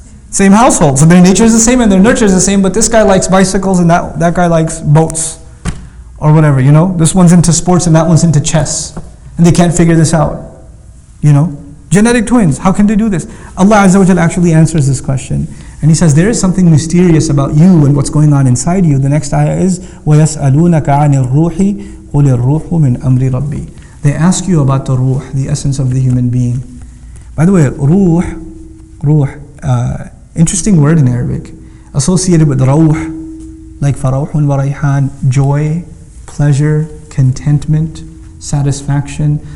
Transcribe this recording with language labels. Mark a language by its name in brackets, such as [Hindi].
[English] Same household. So their nature is the same and their nurture is the same, but this guy likes bicycles and that guy likes boats, or whatever. This one's into sports and that one's into chess, and they can't figure this out. Genetic twins, how can they do this? Allah Azza wa Jalla actually answers this question. And He says, there is something mysterious about you and what's going on inside you. The next ayah is, [Arabic] وَيَسْأَلُونَكَ عَنِ الرُّوحِ قُلِ الرُّوحُ مِنْ أَمْرِ رَبِّي. [English] They ask you about the ruh, the essence of the human being. By the way, ruh, interesting word in Arabic, associated with rawh, like farawhun wa rayhan, joy, pleasure, contentment, satisfaction.